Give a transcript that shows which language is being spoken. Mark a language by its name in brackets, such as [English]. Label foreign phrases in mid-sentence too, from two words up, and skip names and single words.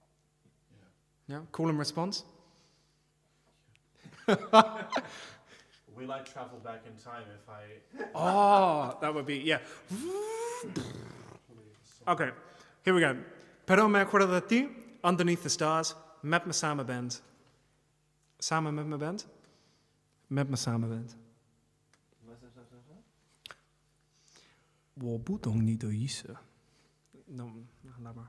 [English] Yeah, call and response. When Will I travel back in time if I Oh, that would be, yeah. play the song? Okay, here we go. [Spanish] Pero me acuerdo de ti, [English] Underneath the Stars, [Dutch] met me samen bent. Samen met me bent? Met me samen bent. Wat is dat? [Chinese] 我不懂你的意思。No, [Dutch] laat maar.